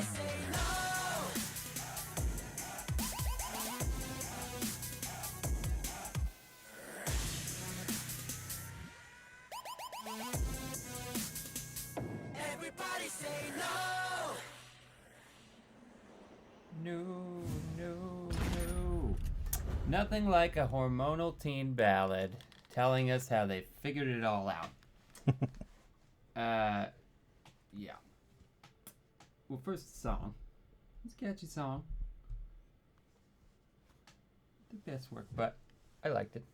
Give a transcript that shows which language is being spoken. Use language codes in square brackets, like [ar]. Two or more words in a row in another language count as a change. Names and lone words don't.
[en] say no Everybody say no No, no, no. Nothing like a hormonal teen ballad telling us how they figured it all out. Yeah. Well, first the song. It's a catchy song. The best work, but I liked it.